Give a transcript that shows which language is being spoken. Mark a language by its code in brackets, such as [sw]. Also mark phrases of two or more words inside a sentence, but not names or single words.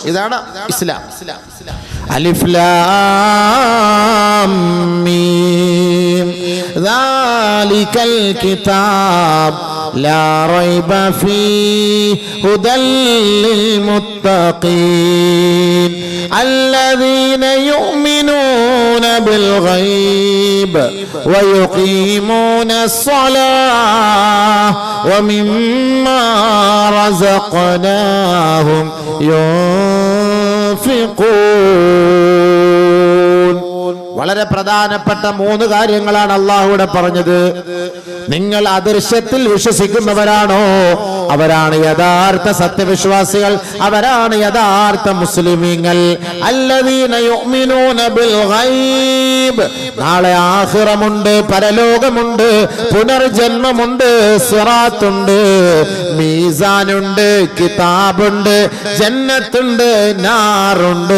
[ml] ഇതാണ് ഇസ്ലാം. [ar] ألف لام ميم ذلك كتاب لا ريب فيه هدى للمتقين الذين يؤمنون بالغيب ويقيمون الصلاة ومما رزقناهم ينفقون. [ml] വളരെ പ്രധാനപ്പെട്ട 3 കാര്യങ്ങളാണ് അള്ളാഹു ഇവിടെ പറഞ്ഞത്. നിങ്ങൾ അദൃശ്യത്തിൽ വിശ്വസിക്കുന്നവരാണോ അവരാണ് യഥാർത്ഥ സത്യവിശ്വാസികൾ, അവരാണ് യഥാർത്ഥ മുസ്ലിമീങ്ങൾ. [ar] الذين يؤمنون بالغيب, [ml] നാളെ ആഖിറമുണ്ട്, പരലോകമുണ്ട്, പുനർജന്മമുണ്ട്, സിറാത്തുണ്ട്, മീസാനുണ്ട്, കിതാബുണ്ട്, ജന്നത്തുണ്ട്, നാറുണ്ട്.